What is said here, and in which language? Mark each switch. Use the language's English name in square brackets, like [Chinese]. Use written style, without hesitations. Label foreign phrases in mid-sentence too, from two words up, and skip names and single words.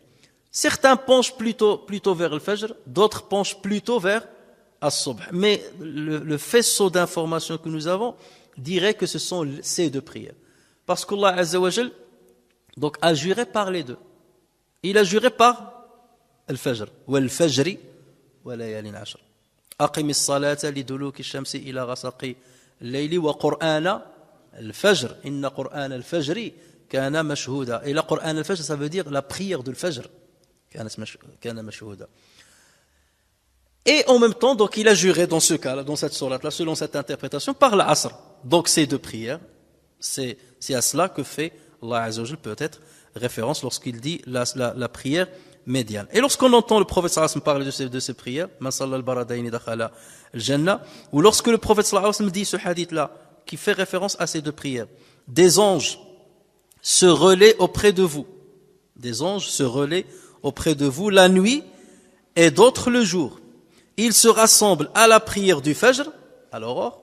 [French] Certains penchent plutôt vers le Fajr, d'autres penchent plutôt vers As-Subh. Mais le faisceau d'informations que nous avons dirait que ce sont ces deux prières. Parce qu'Allah [Arabic] عز وجل [French] donc a juré par les deux. Il a juré par le Fajr. [Arabic] والفجر وليال عشر. أقم الصلاة لدلوك الشمس إلى غسق الليل وقرآن الفجر. إن قرآن الفجر كان مشهودا. [French] Et la [Arabic] قرآن الفجر, [French] ça veut dire la prière de al-fajr. [Arabic] كان مشهودا. [French] Et en même temps, donc, il a juré dans ce cas-là, dans cette sourate-là, selon cette interprétation, par l'Asr. Donc, ces deux prières, c'est à cela que fait Allah [Arabic] عز وجل [French] peut-être référence lorsqu'il dit la prière médiane. Et lorsqu'on entend le prophète [Arabic] صلى الله عليه وسلم [French] parler de ces prières, [Arabic] من صلى البردين دخل الجنة, [French] ou lorsque le prophète [Arabic] صلى الله عليه وسلم [French] dit ce hadith-là, qui fait référence à ces deux prières, des anges se relaient auprès de vous. Des anges se relaient auprès de vous la nuit et d'autres le jour. Ils se rassemblent à la prière du Fajr, à l'aurore.